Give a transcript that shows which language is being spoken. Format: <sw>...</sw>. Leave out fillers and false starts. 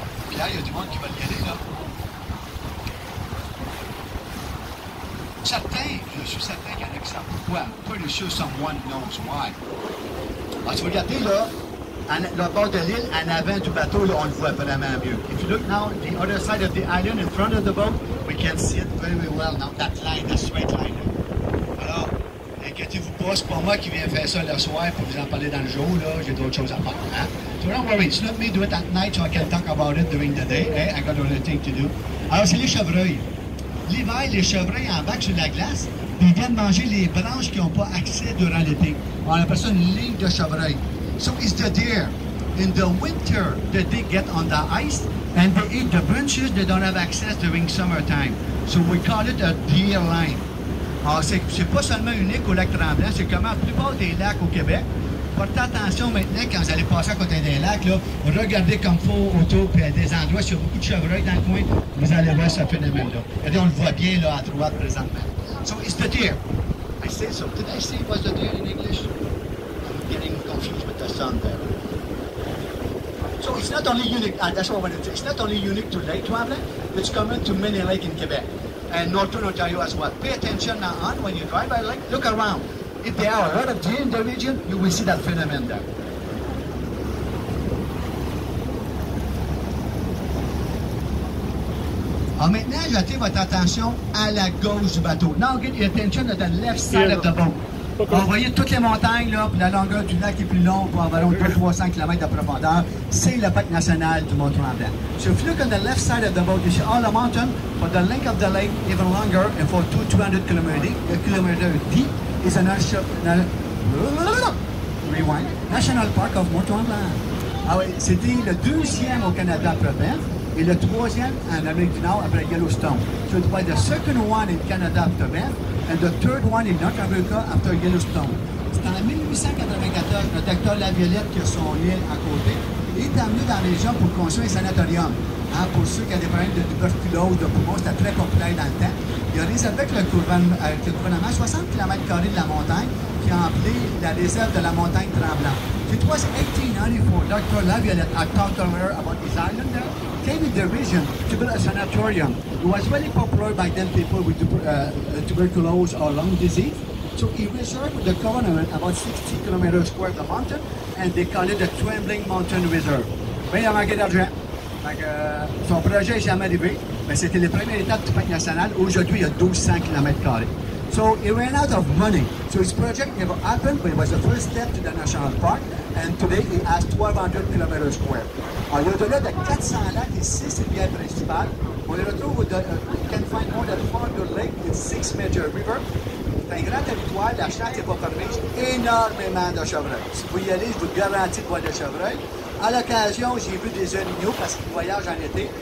<fr>Pierre, il y a du monde qui va y aller, là. Certains, je suis certain qu'il y en a qui savent pourquoi.</fr> <en>Pretty sure someone knows why.</en> <fr>Alors, tu vas regarder, là, le bord de l'île, en avant du bateau, là, on le voit vraiment mieux.</fr> <en>If you look now, the other side of the island, in front of the boat, we can see it very well now, that line, that straight line.</en> <fr>Alors, inquiétez-vous pas, c'est pas moi qui viens faire ça le soir pour vous en parler dans le jour, là, j'ai d'autres choses à faire. Hein?</fr> <en>So don't worry, it's not me do it at night so I can talk about it during the day. Eh? I got other things to do.</en> <fr>Alors, c'est les chevreuils. L'hiver, les chevreuils embarquent sur la glace, puis ils viennent manger les branches qui n'ont pas accès durant l'été. On appelle ça une ligne de chevreuil.</fr> <en>So it's the deer. In the winter, the deer get on the ice, and they eat the branches they don't have access during summertime. So we call it a deer line.</en> <fr>Alors, c'est pas seulement unique au lac Tremblant, c'est comme la plupart des lacs au Québec. Portez attention maintenant quand vous allez passer à côté des lacs, là, regardez comme il faut autour, puis à des endroits, s'il y a beaucoup de chevreuils dans le coin, vous allez voir ce phénomène-là. Regardez, on le voit bien là, à droite présentement.</fr> <en>So it's the deer. I say so. Did I say it was the deer in English? I'm getting confused with the sun there. So it's not only unique, that's what I wanted to say. It's not only unique to Lake Tremblant, it's common to many lakes in Quebec and northern Ontario as well. Pay attention now on when you drive by lake, look around. If there are a lot of deer in the region, you will see that phenomenon there.</en> <fr>Alors maintenant, j'attire votre attention à la gauche du bateau.</fr> <en>Now get your attention at the left side of the boat.</en> <fr>On voyez toutes les montagnes, là, puis la longueur du lac est plus longue, pour environ 200-300 km de profondeur. C'est le parc national du Mont-Tremblant.</fr> <en>So if you look on the left side of the boat, you see all the mountain, for the length of the lake, even longer, and for 200 km deep, is a National Park of Mont-Tremblant.</en> <fr>Ah oui, c'était le deuxième au Canada après Banff, et le troisième en Amérique du Nord après Yellowstone.</fr> <en>So it was the second one in Canada after Banff, and the third one in North America after Yellowstone.</en> <fr>C'est en 1894 le docteur Laviolette qui a son île à côté. Il est amené dans la région pour construire un sanatorium. Hein, pour ceux qui ont des problèmes de tuberculose, de poumons, c'était très populaire dans le temps. Il a réservé avec le gouvernement 60 km de la montagne qui a appelé la réserve de la montagne Tremblant.</fr> <en>It was 1894, Dr. Laviolette had talked to her about this island there, came with the vision to build a sanatorium. It was very popular by then, people with tuberculosis or lung disease. So he reserved with the government about 60 km square of the mountain, and they call it the Trembling Mountain Reserve.</en> <fr>Ben, il a manqué d'argent. Son projet n'est jamais arrivé, mais c'était la première étape du parc national. Aujourd'hui, il y a 1200 km².</fr> <en>So he ran out of money. So his project never happened, but it was the first step to the national park. And today he has 1200 km².</en> <fr>Alors, il y a au-delà de 400 lacs et 6 rivières principales. On les retrouve,</fr> <en>you can find more than 400 lakes with 6 major rivers.</en> <fr>C'est un grand territoire, la chasse n'est pas fermée, énormément de chevreuils. Si vous y allez, je vous garantis de voir des chevreuils. À l'occasion, j'ai vu des orignaux parce qu'ils voyagent en été.</fr>